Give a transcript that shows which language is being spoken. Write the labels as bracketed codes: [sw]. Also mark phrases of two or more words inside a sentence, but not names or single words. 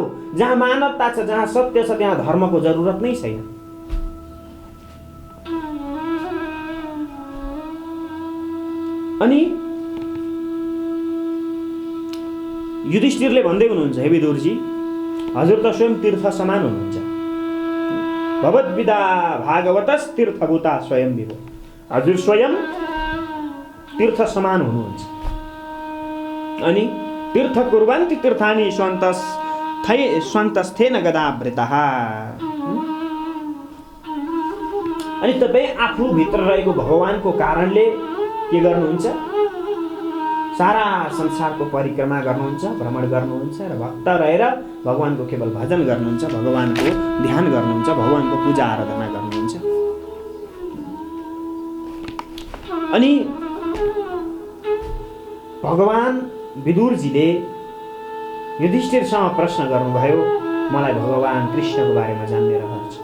[ne] जहाँ मानवता छ, जहाँ सत्य छ, त्यहाँ धर्मको जरुरत नै छैन। अनि युधिष्ठिरले भन्दै हुनुहुन्छ, हे विदुरजी, हजुर त स्वयं तीर्थ समान हुनुहुन्छ। [sa] भगवद्विदा भागवतस् तीर्थभूता स्वयं विभो। [ne] हजुर स्वयं तीर्थ समान हुनुहुन्छ। [sa] अनि तीर्थ कुर्वन्ति तीर्थानि स्वान्तस्थेन गदावृतः। [ne] अनि तपाईँ आफू भित्र रहेको भगवानको कारणले के गर्नुहुन्छ? सारा संसारको परिक्रमा गर्नुहुन्छ, भ्रमण गर्नुहुन्छ र भक्त रहेर भगवानको केवल भजन गर्नुहुन्छ, भगवानको ध्यान गर्नुहुन्छ, भगवानको पूजा आराधना गर्नुहुन्छ। अनि भगवान विदुरजीले युधिष्ठिरसँग प्रश्न गर्नुभयो, मलाई भगवान कृष्णको बारेमा जान्ने रहर छ।